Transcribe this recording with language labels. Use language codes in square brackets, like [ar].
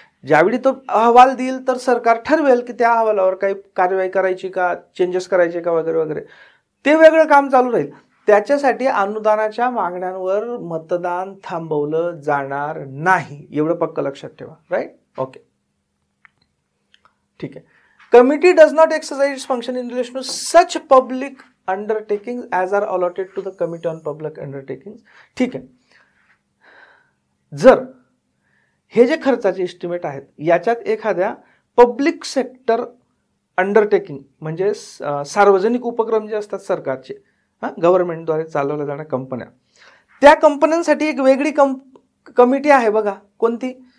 [mr] ज्यावेळी तो अहवाल देईल तर सरकार ठरवेल की त्या अहवालावर काही कार्यवाही करायची का, चेंजेस करायचे का, वगैरे वगैरे, ते वेगळं काम चालू राहील. त्याच्यासाठी अनुदानाच्या मागण्यांवर मतदान थांबवलं जाणार नाही, एवढं पक्क लक्षात ठेवा. राईट. ओके. ठीक आहे. [en] Committee does not exercise its function in relation to such public undertaking as are allotted to the committee on public undertaking. [mr] ठीक आहे. जर हे जे खर्चाचे इस्टिमेट आहेत याच्यात एखाद्या पब्लिक सेक्टर अंडरटेकिंग म्हणजे सार्वजनिक उपक्रम जे असतात सरकारचे, गव्हर्नमेंटद्वारे चालवल्या जाणाऱ्या कंपन्या, त्या कंपन्यांसाठी एक वेगळी कमिटी आहे बघा. कोणती?